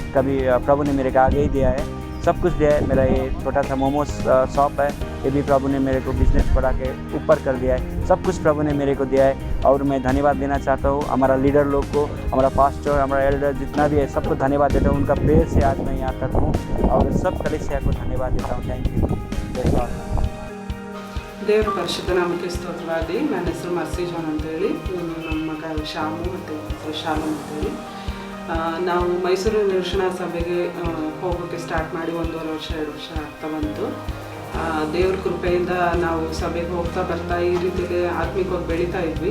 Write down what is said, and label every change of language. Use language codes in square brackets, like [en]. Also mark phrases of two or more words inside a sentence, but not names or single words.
[hi] कभी प्रभु ने मेरे को आगे ही दिया है, सब कुछ दिया है। मेरा ये छोटा सा मोमोज शॉप है, ये भी प्रभु ने मेरे को बिजनेस बढ़ा के ऊपर कर दिया है। सब कुछ प्रभु ने मेरे को दिया है और मैं धन्यवाद देना चाहता हूँ हमारा लीडर लोग को, हमारा पास्टर, हमारा एल्डर जितना भी है सबको धन्यवाद देता हूँ। उनका प्रेयर से आज मैं यहाँ तक हूँ और सब कलीसिया को धन्यवाद देता हूँ। [en] Thank you. [kn] ದೇವರ ಪರಿಶುದ್ಧ ನಾಮಕ್ಕೆ ಸ್ತೋತ್ರವಾಗಲಿ। ನನ್ನ ಹೆಸರು ಮರ್ಸಿ ಜಾನ್ ಅಂತೇಳಿ, ನಮ್ಮ ಮಗ ಶಾಮು ಮತ್ತು ಶಾಲು ಅಂತೇಳಿ. ನಾವು ಮೈಸೂರು ನಿರೀಕ್ಷಣಾ ಸಭೆಗೆ ಹೋಗೋಕ್ಕೆ ಸ್ಟಾರ್ಟ್ ಮಾಡಿ 1.5 ವರ್ಷ 2 ವರ್ಷ ಆಗ್ತಾ ಬಂತು. ದೇವ್ರ ಕೃಪೆಯಿಂದ ನಾವು ಸಭೆಗೆ ಹೋಗ್ತಾ ಬರ್ತಾ ಈ ರೀತಿಯಲ್ಲಿ ಆತ್ಮಿಕವಾಗಿ ಬೆಳೀತಾ ಇದ್ವಿ.